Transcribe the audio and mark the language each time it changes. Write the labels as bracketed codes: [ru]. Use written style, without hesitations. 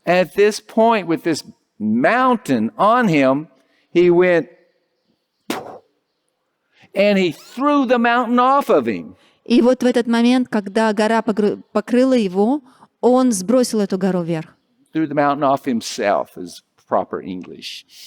[en] At this point, with this mountain on him, he went, and he threw the mountain off of him. [ru] И вот в этот момент, когда гора покрыла его, он сбросил эту гору вверх. [en] Threw the mountain off himself is proper English.